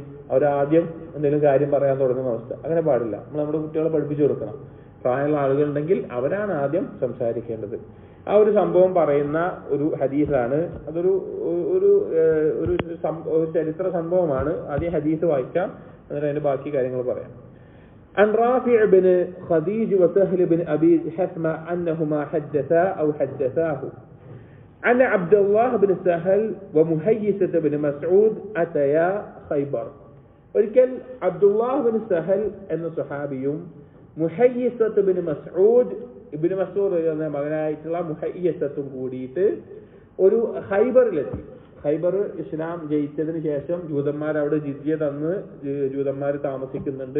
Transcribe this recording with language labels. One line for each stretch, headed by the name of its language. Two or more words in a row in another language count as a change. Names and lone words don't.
Malayalam: അവരാദ്യം എന്തെങ്കിലും കാര്യം പറയാൻ തുടങ്ങുന്ന അവസ്ഥ. അങ്ങനെ പാടില്ല. നമ്മൾ നമ്മുടെ കുട്ടികളെ പഠിപ്പിച്ചു കൊടുക്കണം. പ്രായമുള്ള ആളുകളുണ്ടെങ്കിൽ അവരാണ് ആദ്യം സംസാരിക്കേണ്ടത്. ആ ഒരു സംഭവം പറയുന്ന ഒരു ഹദീസാണ്. അതൊരു ഒരു ഒരു ചരിത്ര സംഭവമാണ്. ആദ്യം ഹദീസ് വായിക്കാം, എന്നിട്ട് അതിന്റെ ബാക്കി കാര്യങ്ങൾ പറയാം.
Arabic: عن رافع بن خديج وسهل بن أبي حثمة أنهما حدثاه أن عبد الله بن سهل ومهيسة بن مسعود أتيا خيبر.
Malayalam: ഒരിക്കൽ അബ്ദുല്ലാഹ് ബിൻ സഹൽ എന്ന സ്വഹാബിയും മുഹയ്യിസത്ത് ബിൻ മസ്ഊദ് ഇബ്നു മസ്ഊദ് എന്ന മകനായിട്ടുള്ള മുഹയ്യിസത്തും കൂടിയിട്ട് ഒരു ഖൈബറിലെത്തി. ഖൈബർ ഇസ്ലാം ജയിച്ചതിന് ശേഷം ജൂതന്മാർ അവിടെ ജിസിയ തന്ന് ജൂതന്മാർ താമസിക്കുന്നുണ്ട്.